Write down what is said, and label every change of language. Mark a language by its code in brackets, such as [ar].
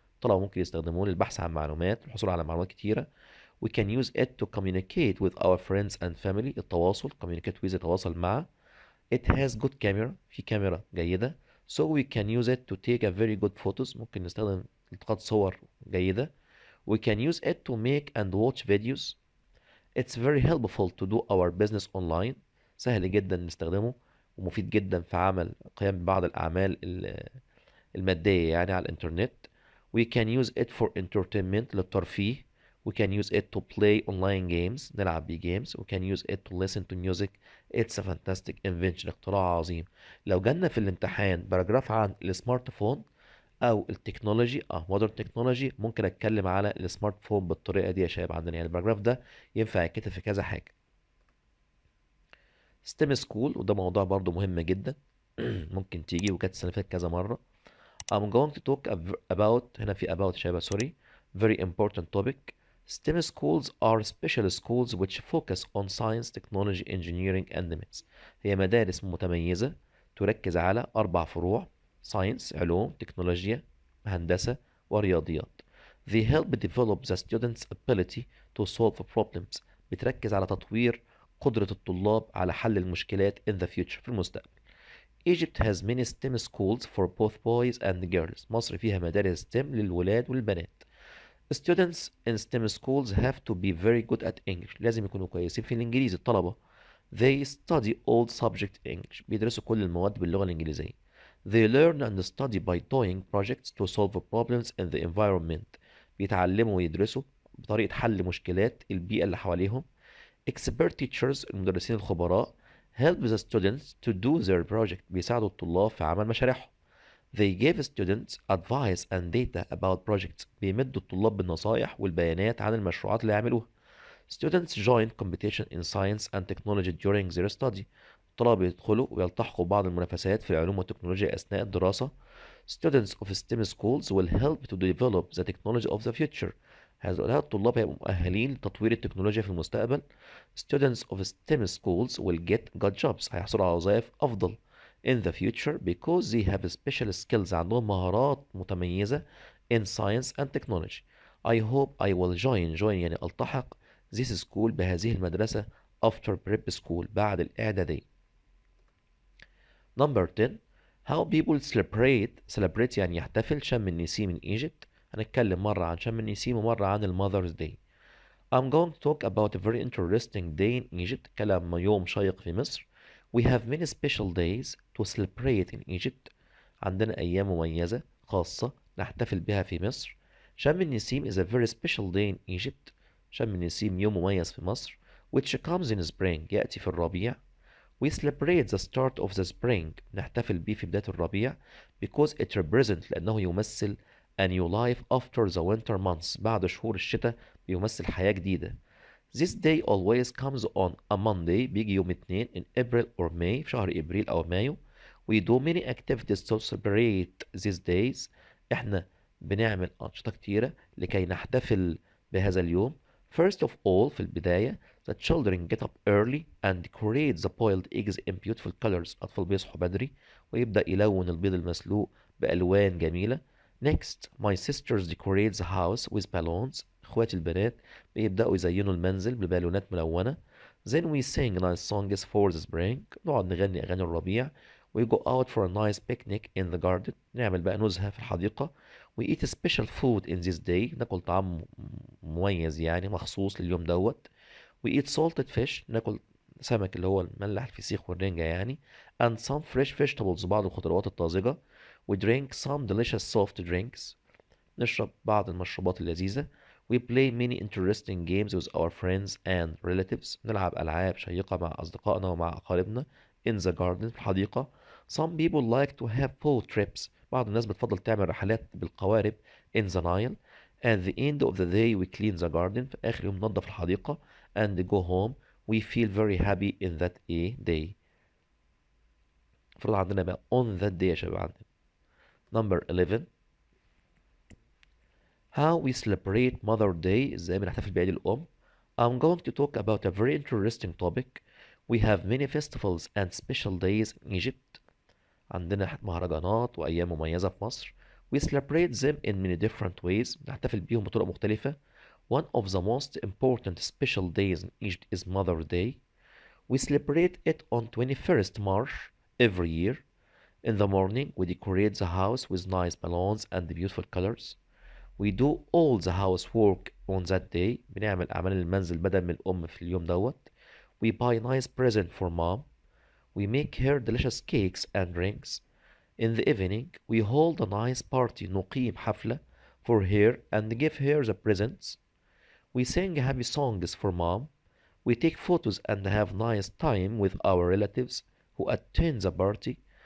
[ar] طلبة ممكن يستخدموه للبحث عن معلومات والحصول على معلومات كتيرة. [en] We can use it to communicate with our friends and family. [ar] التواصل [en] communicate with [ar] يتواصل مع. [en] It has good camera. [ar] في كاميرا جيدة. [en] So we can use it to take a very good photos. [ar] ممكن نستخدم التقاط صور جيدة. [en] We can use it to make and watch videos. It's very helpful to do our business online. [ar] سهل جدا نستخدمه ومفيد جدا في عمل قيام ببعض الأعمال المادية يعني على الإنترنت. [en] We can use it for entertainment [ar] للترفيه. [en] We can use it to play online games. [ar] نلعب بيه games. [en] We can use it to listen to music. It's a fantastic invention. [ar] اختراع عظيم. لو جالنا في الامتحان باراجراف عن السمارت فون او التكنولوجي مودرن تكنولوجي ممكن اتكلم على السمارت فون بالطريقه دي يا شباب عندنا. يعني الباراجراف ده ينفع يتكتب في كذا حاجه. ستيم سكول وده موضوع برضو مهم جدا ممكن تيجي وكانت السنه اللي فاتت كذا مره. [en] I'm going to talk about [ar] هنا في [en] about [ar] شباب سوري [en] very important topic. STEM schools are special schools which focus on science, technology, engineering and maths. [ar] هي مدارس متميزة تركز على 4 فروع: science علوم، تكنولوجيا، هندسة ورياضيات. [en] They help develop the students' ability to solve problems. [ar] بتركز على تطوير قدرة الطلاب على حل المشكلات [en] in the future [ar] في المستقبل. [en] Egypt has many STEM schools for both boys and girls. [ar] مصر فيها مدارس STEM للولاد والبنات. [en] Students in STEM schools have to be very good at English. [ar] لازم يكونوا كويسين في الإنجليزي الطلبة. [en] They study all subject English. [ar] بيدرسوا كل المواد باللغة الإنجليزية. [en] They learn and study by doing projects to solve problems in the environment. [ar] بيتعلموا ويدرسوا بطريقة حل مشكلات البيئة اللي حواليهم. [en] Expert teachers [ar] المدرسين الخبراء [en] help the students to do their project. [ar] بيساعدوا الطلاب في عمل مشاريعهم. [en] They give students advice and data about projects. [ar] بيمدوا الطلاب بالنصائح والبيانات عن المشروعات اللي يعملوها. [en] Students join competition in science and technology during their study. [ar] الطلاب يدخلوا ويلتحقوا بعض المنافسات في العلوم والتكنولوجيا أثناء الدراسة. [en] Students of STEM schools will help to develop the technology of the future. [ar] هؤلاء الطلاب هيبقوا مؤهلين لتطوير التكنولوجيا في المستقبل. [en] Students of STEM schools will get good jobs. [ar] هيحصلوا على وظائف أفضل [en] in the future because they have special skills. [ar] عندهم مهارات متميزة [en] in science and technology. I hope I will join [ar] يعني ألتحق [en] this school [ar] بهذه المدرسة [en] after prep school [ar] بعد الإعدادي. [en] Number 10 how people celebrate [ar] يعني يحتفل [en] شم النسيم in Egypt. [ar] هنتكلم مرة عن شم النسيم ومرة عن Mother's Day. [en] I'm going to talk about a very interesting day in Egypt. [ar] كلام يوم شيق في مصر. [en] We have many special days to celebrate in Egypt. [ar] عندنا أيام مميزة خاصة نحتفل بها في مصر. [en] شم النسيم is a very special day in Egypt. [ar] شم النسيم يوم مميز في مصر [en] which comes in spring [ar] يأتي في الربيع. [en] We celebrate the start of the spring. [ar] نحتفل به في بداية الربيع [en] because it represents [ar] لأنه يمثل [en] a new life after the winter months. [ar] بعد شهور الشتاء بيمثل حياة جديدة. [en] This day always comes on a Monday. [ar] بيجي يوم اثنين [en] in April or May [ar] في شهر إبريل أو مايو. [en] We do many activities to celebrate these days. [ar] احنا بنعمل أنشطة كتيرة لكي نحتفل بهذا اليوم. [en] First of all [ar] في البداية [en] the children get up early and decorate the boiled eggs in beautiful colors. [ar] أطفال بيصحوا بدري ويبدأ يلون البيض المسلوق بألوان جميلة. [en] Next, my sisters decorate the house with balloons. [ar] اخواتي البنات بيبدأوا يزينوا المنزل ببالونات ملونة. [en] Then we sing nice songs for the spring. [ar] نقعد نغني أغاني الربيع. [en] We go out for a nice picnic in the garden. [ar] نعمل بقى نزهة في الحديقة. [en] We eat special food in this day. [ar] ناكل طعام مميز يعني مخصوص لليوم دوت. [en] We eat salted fish. [ar] ناكل سمك اللي هو المملح الفسيخ والرنجة يعني. [en] And some fresh vegetables. [ar] بعض الخضروات الطازجة. [en] We drink some delicious soft drinks. [ar] نشرب بعض المشروبات اللذيذة. [en] We play many interesting games with our friends and relatives. [ar] نلعب ألعاب شيقة مع أصدقائنا ومع أقاربنا. [en] In the garden [ar] في الحديقة. [en] Some people like to have boat trips. [ar] بعض الناس بتفضل تعمل رحلات بالقوارب. [en] In the Nile. At the end of the day we clean the garden. [ar] في آخر يوم ننظف الحديقة. [en] And go home. We feel very happy in that day. [ar] المفروض عندنا بقى [en] on that day [ar] يا شباب عندنا. [en] Number 11 How we celebrate Mother Day. [ar] ازاي بنحتفل بعيد الأم. [en] I'm going to talk about a very interesting topic. We have many festivals and special days in Egypt. [ar] عندنا مهرجانات وأيام مميزة في مصر. [en] We celebrate them in many different ways. [ar] نحتفل بيهم بطرق مختلفة. [en] One of the most important special days in Egypt is Mother's Day. We celebrate it on 21st March every year. In the morning, we decorate the house with nice balloons and beautiful colors. We do all the housework on that day. [ar] بنعمل أعمال المنزل بدل من الأم في اليوم دوت. [en] We buy nice present for mom. We make her delicious cakes and drinks. In the evening, we hold a nice party. [ar] نقيم حفلة [en] for her and give her the presents. We sing happy songs for mom. We take photos and have nice time with our relatives who attend the party.